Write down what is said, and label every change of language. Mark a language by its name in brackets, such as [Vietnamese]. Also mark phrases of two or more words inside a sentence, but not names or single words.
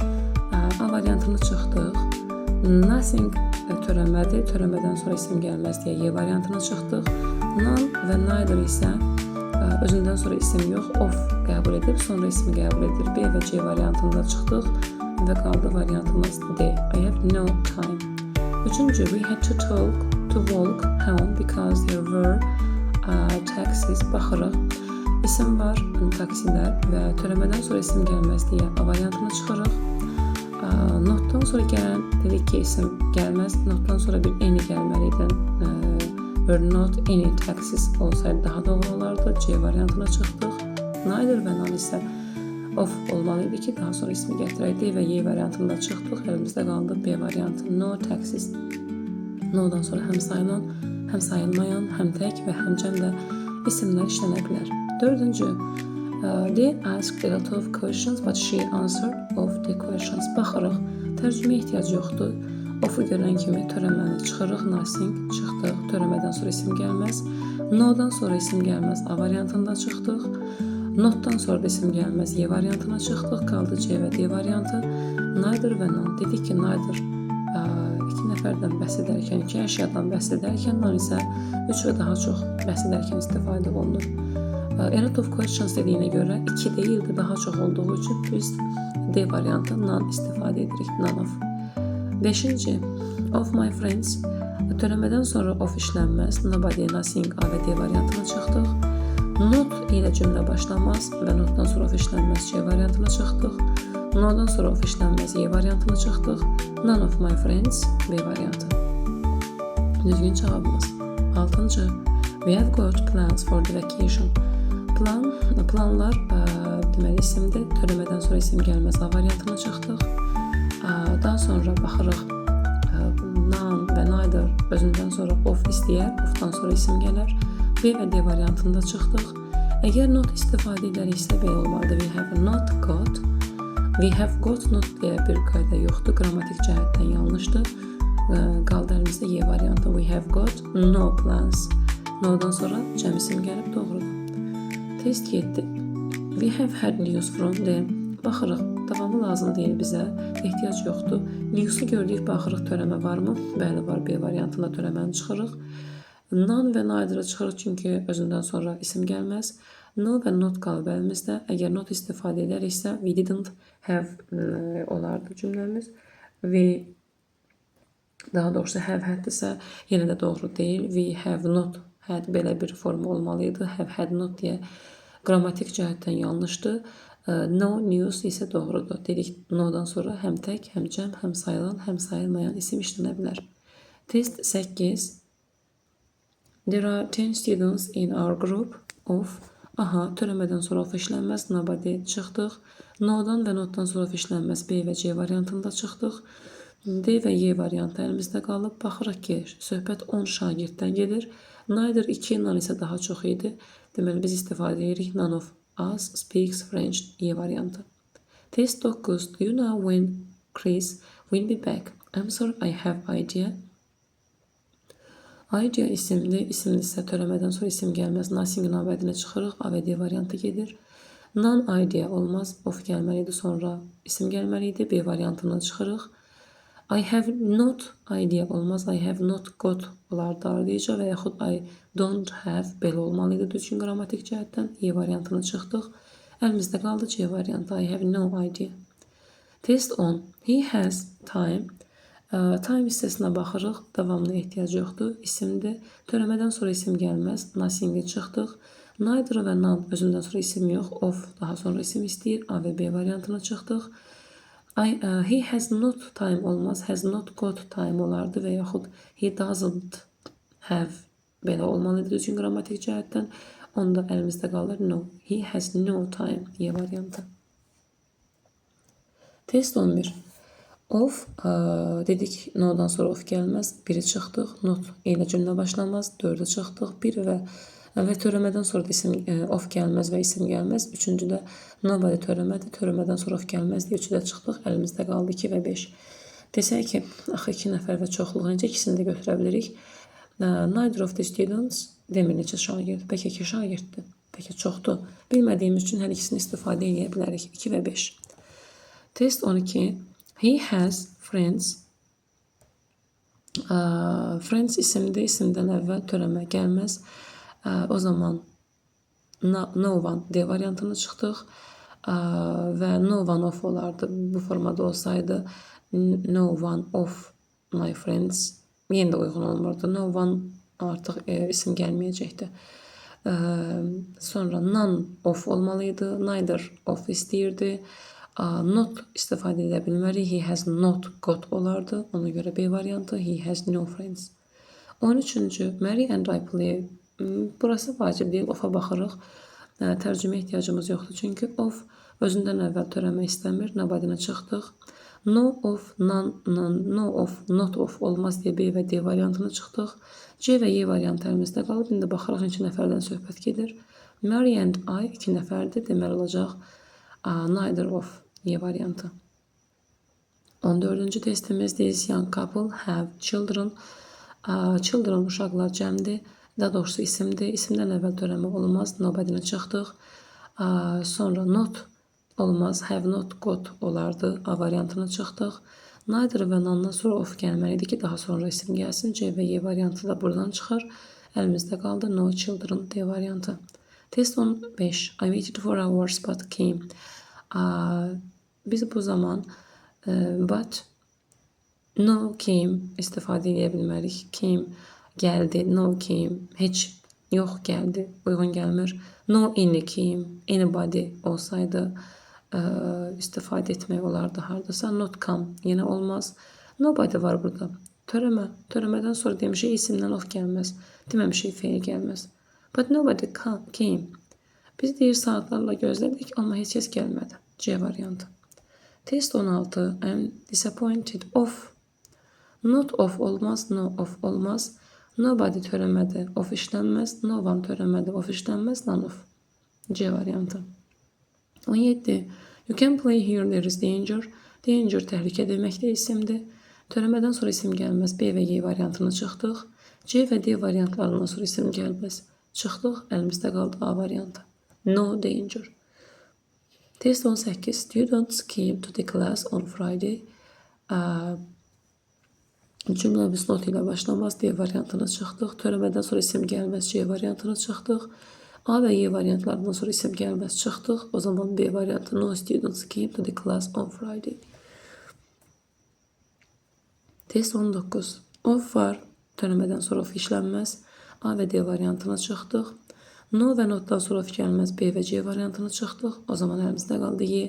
[Azerbaijani] A variantını çıxdıq. Nothing törəmədir. Törəmədən sonra isim gəlməz deyə Y variantını çıxdıq. None və neither isə özündən sonra isim yox, of qəbul edib, sonra ismi qəbul edir. B və C variantında çıxdıq və qaldı variantımız D. [English] I have no time. Üçüncü, we had to walk home because there were taxis. [Azerbaijani] Baxırıq. İsim var, taksilər və törəmədən sonra isim gəlməz deyə A variantını çıxırıq. Notdan sonra gələn dedik ki, isim gəlməz. Notdan sonra bir eni gəlməlidir. [English] Were not any taxis [Azerbaijani] olsaydı daha doğru olardı. C variantına çıxdıq. Neither və none isə of olmalıydı ki, daha sonra ismi gətirəydi və Y variantında çıxdıq. Əlimizdə qaldı B variantı. [English] No taxis. [Azerbaijani] No'dan sonra həm sayılan, həm sayılmayan, həm tək və həm cəm də isimlər işlənə bilər. Dördüncü, [English] they asked a lot of questions, but she answered of the questions. [Azerbaijani] Baxırıq, tərcümə ehtiyac yoxdur. Of'u görən kimi törəməni çıxırıq, nothing çıxdıq, törəmədən sonra isim gəlməz. No'dan sonra isim gəlməz, A variantında çıxdıq. Notdan sonra da isim gəlməz, Y variantına çıxdıq, qaldı C və D variantı. Neither və none. Dedik ki, neither 2 nəfərdən bəhs edərkən, 2 əşyadan bəhs edərkən, none isə 3 və daha çox bəhs edərkən istifadə olunur. [English] A lot of questions [Azerbaijani] dediyinə görə 2 deyildi, daha çox olduğu üçün biz D variantı none istifadə edirik, [English] none of. Beşinci, of my friends. [Azerbaijani] Törəmədən sonra of işlənməz, nobody, nothing, A və D variantına çıxdıq. Not ilə cümlə başlamaz və notdan sonra of işlənməz, C variantına çıxdıq. No'dan sonra of işlənməz, Y variantına çıxdıq. [English] None of my friends, [Azerbaijani] B variantı. Düzgün cavabımız. Altıncı, [English] we have got plans for the vacation. [Azerbaijani] Planlar deməli isimdir. Törəmədən sonra isim gəlməz, A variantına çıxdıq. Daha sonra baxırıq, none və neither özündən sonra of istəyər, ofdan sonra isim gələr. B və D variantında çıxdıq. Əgər not istifadə edəriksə B olmalıdır. [English] We have not got. We have got not [Azerbaijani] deyə bir qayda yoxdur. Qrammatik cəhətdən yanlışdır. Qaldı əlimizdə Y variantı. [English] We have got no plans. [Azerbaijani] No'dan sonra cəm isim gəlib doğrudur. Test 7. [English] We have had news from them. [Azerbaijani] Baxırıq, davamı lazım deyil bizə, ehtiyac yoxdur. News'u gördük, baxırıq törəmə varmı? Bəli var, B variantında törəməni çıxırıq. None və neither'ı çıxırıq çünki özündən sonra isim gəlməz. No və not qalıb əlimizdə. Əgər not istifadə edəriksə, [English] we didn't have [Azerbaijani] olardı cümləmiz. We, daha doğrusu have haddirsə, yenə də doğru deyil. [English] We have not had [Azerbaijani] belə bir formu olmalıydı. [English] Have had not [Azerbaijani] deyə qrammatik cəhətdən yanlışdır. [English] No news [Azerbaijani] isə doğrudur. Dedik, no'dan sonra həm tək, həm cəm, həm sayılan, həm sayılmayan isim işlənə bilər. Test 8. [English] There are 10 students in our group of. [Azerbaijani] Aha, törəmədən sonra of işlənməz, nobody çıxdıq. No'dan və notdan sonra of işlənməz, B və C variantında çıxdıq. D və Y variantı əlimizdə qalıb. Baxırıq ki, söhbət 10 şagirddən gedir. Neither 2, none isə daha çox idi. Deməli, biz istifadə edirik [English] none of us speaks French, [Azerbaijani] Y variantı. Test 9. [English] Do you know when Chris will be back? Answer, I have idea. [Azerbaijani] Idea isimli, isimli isə törəmədən sonra isim gəlməz. Nothing navbədinə çıxırıq. A və D variantı gedir. Non-idea olmaz. Of gəlməliydi, sonra isim gəlməliydi. B variantından çıxırıq. [English] I have not idea [Azerbaijani] olmaz. [English] I have not got [Azerbaijani] olardı ardıca və yaxud [English] I don't have [Azerbaijani] belə olmalıydı düzgün qrammatik cəhətdən. E variantını çıxdıq. Əlimizdə qaldı C variantı. [English] I have no idea. Test 10. He has time. [Azerbaijani] Time hissəsinə baxırıq. Davamlı ehtiyac yoxdur. İsimdir. Törəmədən sonra isim gəlməz. Nothing'i çıxdıq. Neither və none özündən sonra isim yox. Of daha sonra isim istəyir. A və B variantına çıxdıq. [English] He has not time olmaz. Has not got time [Azerbaijani] olardı və yaxud [English] he doesn't have [Azerbaijani] belə olmalıydı düzgün qrammatik cəhətdən. Onda əlimizdə qalır no. [English] He has no time. [Azerbaijani] E variantı. Test 11. Of dedik no'dan sonra of gəlməz. 1'i çıxdıq. Not ilə cümlə başlamaz. 4'ü çıxdıq. 1 və törəmədən sonra da isim of gəlməz və isim gəlməz. 3-cüdə nobody törəmədi. Törəmədən sonra of gəlməz deyə 3-də çıxdıq. Əlimizdə qaldı 2 və 5. Desək ki, axı 2 nəfər və çoxluq necə ikisini də götürə bilirik. [English] Neither of the students [Azerbaijani] demir neçə şagird. Bəlkə 2 şagirddir. Bəlkə çoxdur. Bilmədiyimiz üçün hər ikisini istifadə edə bilərik. 2 və 5. Test 12. [English] He has friends. [Azerbaijani] Friends isimdir. İsimdən əvvəl törəmə gəlməz. O zaman [English] no one [Azerbaijani] D variantını çıxdıq. Və [English] no one of [Azerbaijani] olardı. Bu formada olsaydı [English] no one of my friends [Azerbaijani] yenə də uyğun olmurdu. [English] No one [Azerbaijani] artıq isim gəlməyəcəkdi. Sonra [English] none of [Azerbaijani] olmalıydı. [English] Neither of [Azerbaijani] istəyirdi. Not istifadə edə bilmərik. [English] He has not got [Azerbaijani] olardı. Ona görə B variantı. [English] He has no friends. 13-cü. Mary and I play. [Azerbaijani] Burası vacib deyil. Of'a baxırıq. Tərcümə ehtiyacımız yoxdur. Çünki of özündən əvvəl törəmə istəmir. Nobody-nə çıxdıq. [English] No of, none, no of, not of [Azerbaijani] olmaz deyə B və D variantını çıxdıq. C və Y variantı əlimizdə qalıb. İndi baxırıq 2 nəfərdən söhbət gedir. Mary and I 2 nəfərdir. Deməli olacaq [English] neither of [Azerbaijani] Y variantı. 14-cü testimiz [English] This young couple have children. [Azerbaijani] Children uşaqlar cəmdir. Daha doğrusu isimdir. İsimdən əvvəl törəmə olmaz. Nobody-nə çıxdıq. Sonra not olmaz. [English] Have not got [Azerbaijani] olardı. A variantını çıxdıq. Neither və none-dan sonra of gəlməliydi ki, daha sonra isim gəlsin. C və Y variantı da buradan çıxır. Əlimizdə qaldı [English] no children [Azerbaijani] D variantı. Test 15. [English] I waited for hours but came. [Azerbaijani] Biz bu zaman [English] but no came [Azerbaijani] istifadə edə bilmərik. Came gəldi, [English] no came, [Azerbaijani] heç yox gəldi, uyğun gəlmir. [English] No any came, [Azerbaijani] anybody olsaydı istifadə etmək olardı hardasa. [English] Not come [Azerbaijani] yenə olmaz. Nobody var burada. Törəmədən sonra demişik isimdən of gəlməz. Deməmişik feil gəlməz. [English] But nobody came. [Azerbaijani] Biz deyir saatlarla gözlədik, amma heç kəs gəlmədi. C variantı. Test 16. [English] I'm disappointed of. Not of [Azerbaijani] olmaz, [English] no of [Azerbaijani] olmaz. Nobody törəmədi, of işlənməz. No one törəmədi, of işlənməz. [English] None of. [Azerbaijani] C variantı. 17. [English] You can play here, there is danger. [Azerbaijani] Danger təhlükə deməkdə isimdir. Törəmədən sonra isim gəlməz. B və Y variantını çıxdıq. C və D variantlarından sonra isim gəlməz. Çıxdıq, əlimizdə qaldı A variantı. [English] No danger. Test 18. Students came to the class on Friday. [Azerbaijani] Cümləmiz not ilə başlamaz. D variantını çıxdıq. Törəmədən sonra isim gəlməz. C variantını çıxdıq. A və Y variantlarından sonra isim gəlməz. Çıxdıq. O zaman B variantı. [English] No students came to the class on Friday. [Azerbaijani] Test 19. Of var. Törəmədən sonra of işlənməz. A və D variantına çıxdıq. No və notdan sonra of gəlməz. B və C variantını çıxdıq. O zaman əlimizdə qaldı Y.